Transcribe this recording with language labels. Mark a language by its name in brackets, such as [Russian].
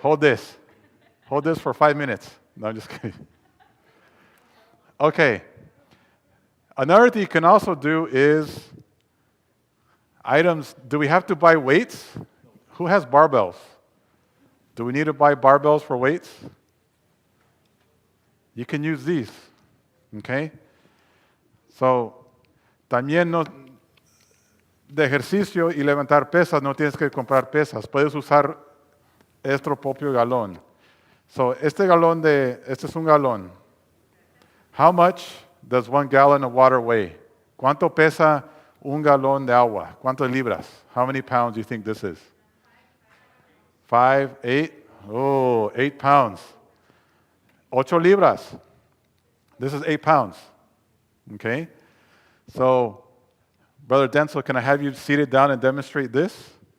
[English] Hold this. Hold this for 5 minutes. No, I'm just kidding. Okay. Another thing you can also do is items. Do we have to buy weights? Who has barbells? Do we need to buy barbells for weights? You can use these. Okay? [Spanish] So, también no, de ejercicio y levantar pesas no tienes que comprar pesas. Puedes usar este propio galón. So, este es un galón. [English] How much does 1 gallon of water weigh? [Spanish] ¿Cuánto pesa un galón de agua? ¿Cuántas libras? [English] How many pounds do you think this is? 5, 8? Oh, 8 pounds. 8 libras. This is 8 pounds. Okay? So, Brother Denzel, can I have you seated down and demonstrate this?